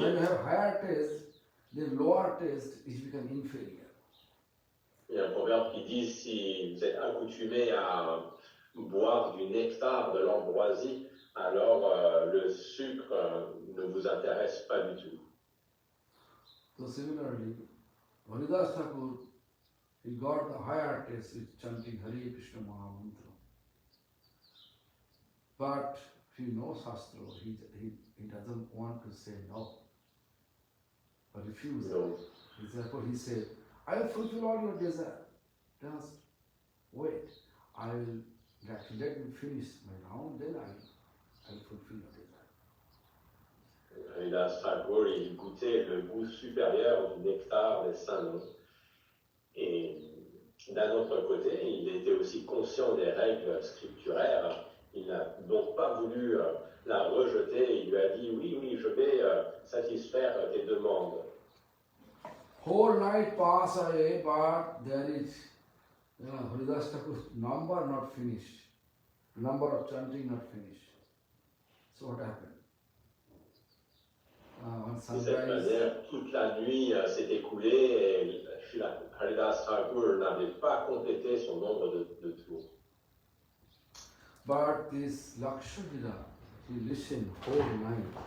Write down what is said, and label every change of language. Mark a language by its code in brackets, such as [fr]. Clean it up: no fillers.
[en] when you have higher taste, the lower taste is become inferior. [fr] il y a un proverbe qui dit, si vous êtes accoutumé à boire du nectar, de l'ambroisie, alors le sucre ne vous intéresse pas du tout. [en] So similarly, Haridas Thakur, he got the higher taste with chanting Hare Krishna Mahamantra. But if he knows Shastra, he doesn't want to say no, but refuse. Therefore he said, I will fulfill all your desire. Just wait. I will let me finish my round, then I will fulfill your desire. [fr] Haridas Thakur, il goûtait le goût supérieur du nectar des saints. Et d'un autre côté, il était aussi conscient des règles scripturaires Il n'a donc pas voulu la rejeter. Il lui a dit oui, oui, je vais satisfaire tes demandes. [en] Whole night pass away, but there is Haridas Thakur's number not finished, number of chanting not finished. So what happened? On [fr] De cette [en] sunrise, [fr] manière, toute la nuit s'est écoulée et Haridas Thakur n'avait pas complété son nombre de tours. [en] but this Lakshadhira, he listened whole night.